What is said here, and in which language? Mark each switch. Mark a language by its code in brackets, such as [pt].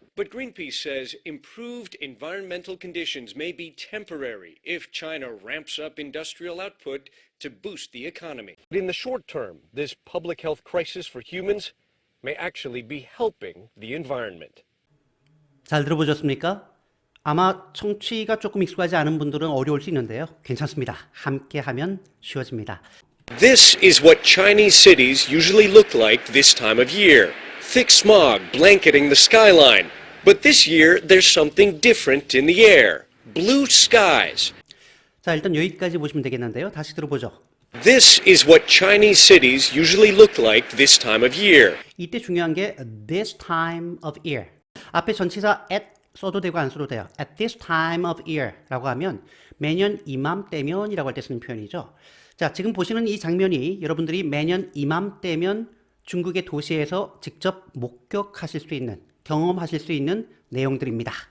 [en] But Greenpeace says improved environmental conditions may be temporary if China ramps up industrial output to boost the economy. In the short term, this public health crisis for humans may actually be helping the environment. [ko] 잘 들어보셨습니까? 아마 청취가 조금 익숙하지 않은 분들은 어려울 수 있는데요. 괜찮습니다. 함께 하면 쉬워집니다. [en] This is what Chinese cities usually look like this time of year. Thick smog blanketing the skyline. But this year, there's something different in the air. Blue skies. [ko] 자, 일단 여기까지 보시면 되겠는데요. 다시 들어보죠. [en] This is what Chinese cities usually look like this time of year. [ko] 이때 중요한 게 [en] this time of year. [ko] 앞에 전치사 at 써도 되고 안 써도 돼요. [en] At this time of year [ko] 라고 하면 매년 이맘때면이라고 할 때 쓰는 표현이죠. 자, 지금 보시는 이 장면이 여러분들이 매년 이맘때면 중국의 도시에서 직접 목격하실 수 있는 경험하실 수 있는 내용들입니다.